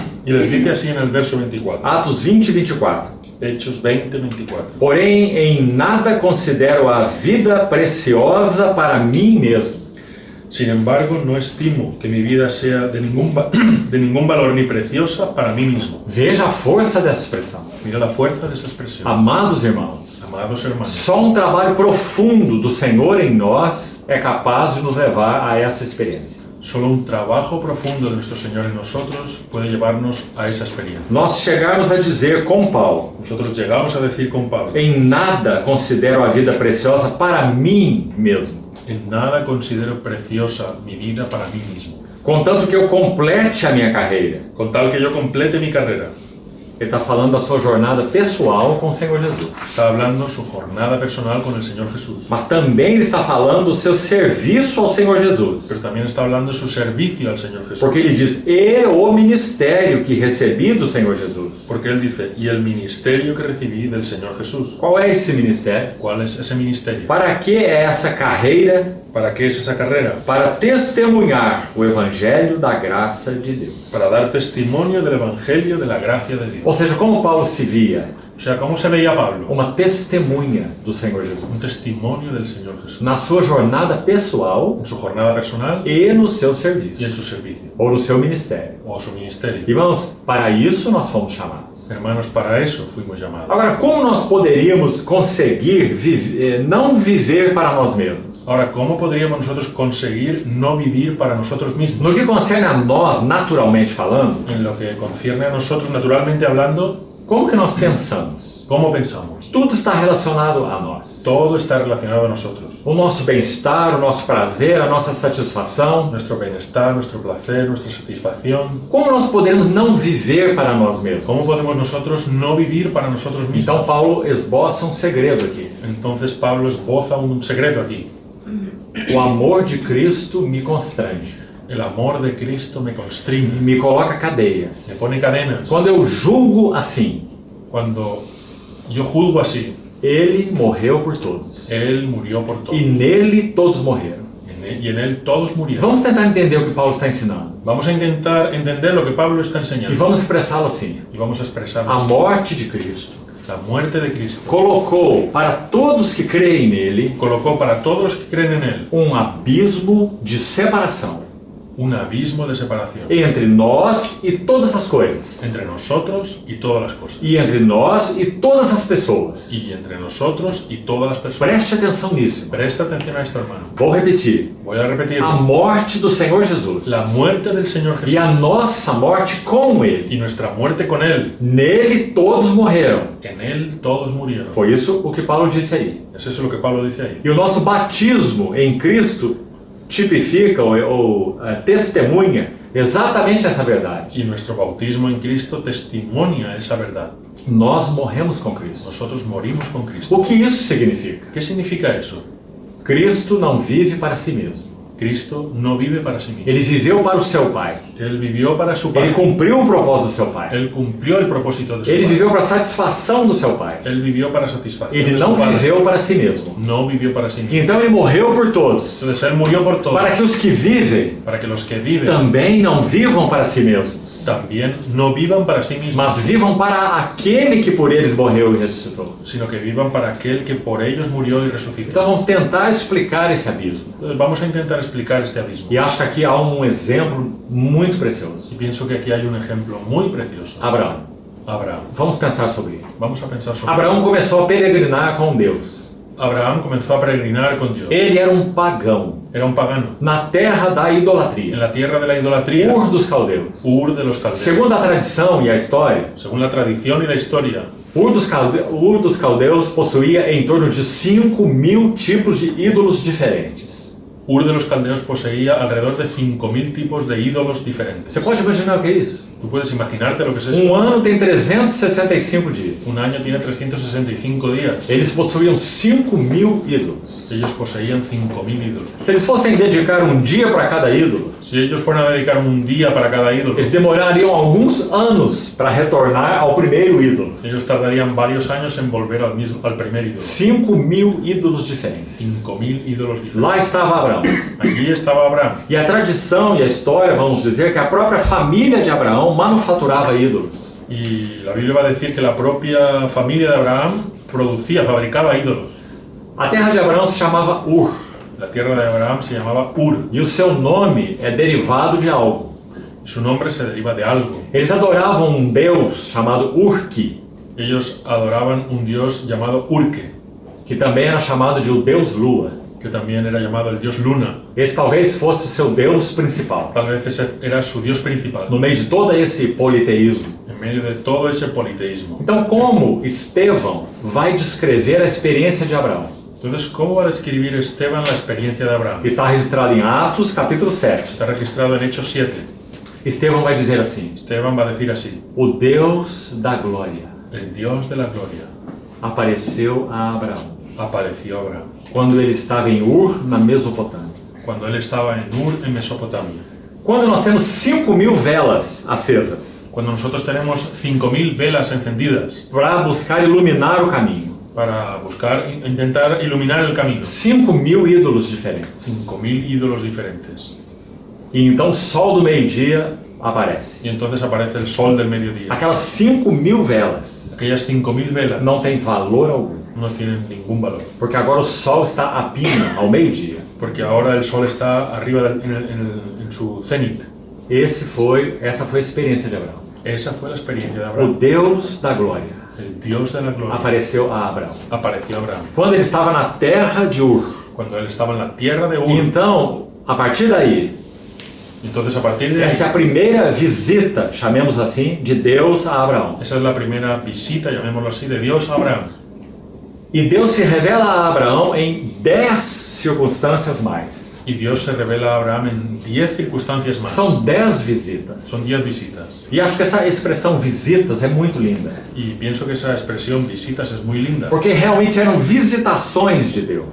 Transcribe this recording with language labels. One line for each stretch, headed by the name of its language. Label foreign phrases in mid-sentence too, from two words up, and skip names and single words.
Spanish: y les dice así en el verso 24.
Portuguese: Atos 20, 24.
Spanish: Hechos 20, 24.
Portuguese: Porém, em nada considero a vida preciosa para mim mesmo,
Spanish: Sin embargo, no estimo que mi vida sea de ningún valor ni preciosa para mí mismo.
Portuguese: Veja a força dessa expressão.
Spanish: Mira la fuerza de esa expresión.
Portuguese: Amados irmãos,
Spanish: Amados hermanos,
Portuguese: só um trabalho profundo do Senhor em nós é capaz de nos levar a essa experiência.
Spanish: solo un trabajo profundo de nuestro Señor en nosotros puede llevarnos a esa experiencia.
Portuguese: Nós chegarmos a dizer com Paulo,
Spanish: Nosotros llegamos a decir con Pablo,
Portuguese: em nada considero a vida preciosa para mim mesmo,
Spanish: en nada considero preciosa mi vida para mí mismo,
Portuguese: contanto que eu complete a minha carreira.
Spanish: con tal que yo complete mi carrera.
Portuguese: Ele está falando da sua jornada pessoal com o Senhor Jesus.
Spanish: Está hablando su jornada personal con el Señor Jesús,
Portuguese: Mas também ele está falando do seu serviço ao Senhor Jesus.
Spanish: pero también está hablando de su servicio al Señor Jesús.
Portuguese: Porque ele diz, e o ministério que recebi do Senhor Jesus.
Spanish: Porque Él dice, y el ministerio que recibí del Señor Jesús.
Portuguese: Qual é esse ministério?
Spanish: ¿Cuál es ese ministerio?
Portuguese: Para que é essa carreira?
Spanish: ¿Para qué es esa carrera?
Portuguese: Para testemunhar o evangelho da graça de Deus.
Spanish: Para dar testimonio del Evangelio de la gracia de Dios.
Portuguese: Ou seja, como Paulo se via?
Spanish: O sea, ¿cómo se veía Pablo?
Portuguese: Uma testemunha do Senhor
Spanish: Un
Portuguese: Jesus.
Spanish: testimonio del Señor Jesús.
Portuguese: Na sua jornada pessoal
Spanish: En su jornada personal
Portuguese: e no seu
Spanish: y en
Portuguese: serviço.
Spanish: su servicio.
Portuguese: Ou no seu ministério.
Spanish: O su ministerio.
Portuguese: Irmãos, para isso nós fomos chamados.
Spanish: Hermanos, para eso fuimos llamados.
Portuguese: Agora, como nós poderíamos conseguir não viver para nós mesmos?
Spanish: Ahora, ¿cómo podríamos nosotros conseguir no vivir para nosotros mismos?
Portuguese: No que concerne a nós, naturalmente falando,
Spanish: En lo que concierne a nosotros, naturalmente hablando,
Portuguese: como que nós pensamos?
Spanish: ¿cómo pensamos?
Portuguese: Tudo está relacionado a nós.
Spanish: Todo está relacionado a nosotros.
Portuguese: O nosso bem-estar, o nosso prazer, a nossa satisfação.
Spanish: Nuestro bienestar, nuestro placer, nuestra satisfacción.
Portuguese: Como nós podemos não viver para nós mesmos?
Spanish: ¿Cómo podemos nosotros no vivir para nosotros mismos?
Portuguese: Então Paulo esboça um segredo aqui.
Spanish: Entonces Pablo esboza un secreto aquí.
Portuguese: O amor de Cristo me constrange.
Spanish: El amor de Cristo me constriñe,
Portuguese: Me coloca
Spanish: me
Portuguese: cadeias.
Spanish: pone cadenas.
Portuguese: Quando eu julgo assim,
Spanish: Cuando yo juzgo así,
Portuguese: ele morreu por todos.
Spanish: Él murió por todos.
Portuguese: E nele todos morreram.
Spanish: Y en Él todos murieron.
Portuguese: Vamos tentar entender o que Paulo está ensinando.
Spanish: Vamos a intentar entender lo que Pablo está
Portuguese: E
Spanish: enseñando.
Portuguese: vamos expressá-lo assim.
Spanish: Y vamos a expresarlo
Portuguese: A
Spanish: así.
Portuguese: morte de Cristo
Spanish: La muerte de Cristo
Portuguese: colocou para todos que creem nele
Spanish: colocó para todos los que creen en Él
Portuguese: um abismo de separação
Spanish: un abismo de separación
Portuguese: entre nós e todas as coisas.
Spanish: entre nosotros y todas las cosas.
Portuguese: E entre nós e todas as pessoas.
Spanish: Y entre nosotros y todas las personas.
Portuguese: Preste atenção nisso, irmão.
Spanish: Presta atención a esto, hermano.
Portuguese: Vou repetir.
Spanish: Voy a repetirlo.
Portuguese: A morte do Senhor Jesus
Spanish: La muerte del Señor Jesús
Portuguese: e a nossa morte com Ele.
Spanish: y nuestra muerte con Él.
Portuguese: Nele todos morreram.
Spanish: En Él todos murieron.
Portuguese: Foi isso o que Paulo disse aí.
Spanish: Es eso lo que Pablo dice ahí.
Portuguese: E o nosso batismo em Cristo tipifica ou testemunha exatamente essa verdade.
Spanish: Y nuestro bautismo en Cristo testimonia esa verdad.
Portuguese: Nós morremos com Cristo.
Spanish: Nosotros morimos con Cristo.
Portuguese: O que isso significa?
Spanish: ¿Qué significa eso?
Portuguese: Cristo não vive para si mesmo.
Spanish: Cristo no vive para sí mismo.
Portuguese: Ele viveu para o seu Pai.
Spanish: Él vivió para su
Portuguese: Ele
Spanish: Padre.
Portuguese: cumpriu o propósito do seu Pai.
Spanish: Él cumplió el propósito de su
Portuguese: Ele
Spanish: Padre.
Portuguese: viveu para a satisfação do seu Pai.
Spanish: Él vivió para satisfacer
Portuguese: Ele
Spanish: de
Portuguese: não
Spanish: su Padre.
Portuguese: viveu para si mesmo.
Spanish: No vivió para sí mismo.
Portuguese: Então ele morreu por todos.
Spanish: Entonces Él murió por todos.
Portuguese: Para que os que vivem
Spanish: Para que los que viven
Portuguese: também não vivam para si mesmos,
Spanish: también no vivan para sí mismos,
Portuguese: mas vivam para aquele que por eles morreu e ressuscitou.
Spanish: sino que vivan para aquel que por ellos murió y resucitó.
Portuguese: Então vamos tentar explicar esse abismo.
Spanish: Entonces vamos a intentar explicar este abismo.
Portuguese: E acho que aqui há um exemplo muito precioso.
Spanish: Y pienso que aquí hay un ejemplo muy precioso.
Portuguese: Abraão.
Spanish: Abraham.
Portuguese: Vamos pensar sobre ele.
Spanish: Vamos a pensar sobre
Portuguese: Abraão começou a peregrinar com Deus.
Spanish: Abraham comenzó a peregrinar con Dios.
Portuguese: Ele era um pagão
Spanish: Era un pagano.
Portuguese: na terra da
Spanish: En
Portuguese: idolatria,
Spanish: la tierra de la idolatría,
Portuguese: Ur dos Caldeus.
Spanish: Ur de los Caldeos.
Portuguese: Segundo a tradição e a história,
Spanish: Según la tradición y la historia,
Portuguese: Ur dos Caldeus possuía em torno de 5.000 tipos de ídolos diferentes.
Spanish: Ur de los Caldeos poseía alrededor de 5.000 tipos de ídolos diferentes.
Portuguese: Você pode imaginar o que é isso?
Spanish: ¿Tú puedes imaginarte lo que es eso?
Portuguese: Ano tem 365 dias.
Spanish: Un año tiene 365 días.
Portuguese: Eles possuíam 5.000 ídolos.
Spanish: Ellos poseían 5.000 ídolos.
Portuguese: Se eles fossem dedicar um dia para cada ídolo,
Spanish: Si ellos fueran a dedicar un día para cada ídolo,
Portuguese: eles demorariam alguns anos para retornar ao primeiro ídolo.
Spanish: ellos tardarían varios años en volver al primer ídolo.
Portuguese: 5.000 ídolos diferentes.
Spanish: 5.000 ídolos diferentes.
Portuguese: Lá estava Abraão.
Spanish: Allí estaba Abraham.
Portuguese: E a tradição e a história vamos dizer que a própria família de Abraão manufaturava ídolos.
Spanish: Y la Biblia va a decir que la propia familia de Abraham fabricaba ídolos.
Portuguese: A terra de Abraão se chamava Ur.
Spanish: La tierra de Abraham se llamaba Ur.
Portuguese: E o seu nome é derivado de algo.
Spanish: Su nombre se deriva de algo.
Portuguese: Eles adoravam um deus chamado Urki,
Spanish: Ellos adoraban un dios llamado Urke,
Portuguese: que também era chamado de o deus Lua.
Spanish: que también era llamado el dios Luna.
Portuguese: Esse talvez fosse seu deus principal.
Spanish: Tal vez ese era su dios principal,
Portuguese: No meio de todo esse politeísmo.
Spanish: en medio de todo ese politeísmo.
Portuguese: Então, como Estevão vai descrever a experiência de Abraão?
Spanish: Entonces, ¿cómo va a describir Esteban la experiencia de Abraham?
Portuguese: Está registrado em Atos, capítulo 7.
Spanish: Está registrado en Hechos 7.
Portuguese: Estevão vai dizer assim:
Spanish: Esteban va a decir así:
Portuguese: o Deus da glória
Spanish: el Dios de la gloria
Portuguese: apareceu a Abraão
Spanish: apareció a Abraham
Portuguese: quando ele estava em Ur, na Mesopotâmia.
Spanish: cuando él estaba en Ur, en Mesopotamia.
Portuguese: Quando nós temos 5.000 velas acesas
Spanish: Cuando nosotros tenemos 5.000 velas encendidas
Portuguese: para buscar iluminar o caminho,
Spanish: para intentar iluminar el camino,
Portuguese: 5.000 ídolos diferentes.
Spanish: 5.000 ídolos diferentes.
Portuguese: E então o sol do meio-dia aparece.
Spanish: Y entonces aparece el sol del mediodía.
Portuguese: Aquelas 5.000 velas
Spanish: Aquellas 5.000 velas
Portuguese: não têm valor algum,
Spanish: no tienen ningún valor,
Portuguese: porque agora o sol está a pino, ao meio-dia.
Spanish: porque ahora el sol está arriba en su cenit.
Portuguese: Essa foi a experiência de Abraão.
Spanish: Esa fue la experiencia de
Portuguese: O
Spanish: Abraham.
Portuguese: Deus da glória
Spanish: El Dios de la gloria
Portuguese: apareceu a Abraão.
Spanish: apareció a Abraham
Portuguese: Quando ele estava na terra de Ur.
Spanish: cuando él estaba en la tierra de
Portuguese: E
Spanish: Ur.
Portuguese: então, a partir daí,
Spanish: Entonces, a partir de ahí,
Portuguese: essa é a primeira visita, chamemos assim, de Deus a Abraão.
Spanish: esa es la primera visita, llamémoslo así, de Dios a Abraham.
Portuguese: E Deus se revela a Abraão em 10 circunstâncias mais.
Spanish: Y Dios se revela a Abraham en 10 circunstancias más.
Portuguese: São 10 visitas.
Spanish: Son 10 visitas.
Portuguese: E acho que essa expressão visitas é muito linda.
Spanish: Y pienso que esa expresión visitas es muy linda.
Portuguese: Porque realmente eram visitações de Deus.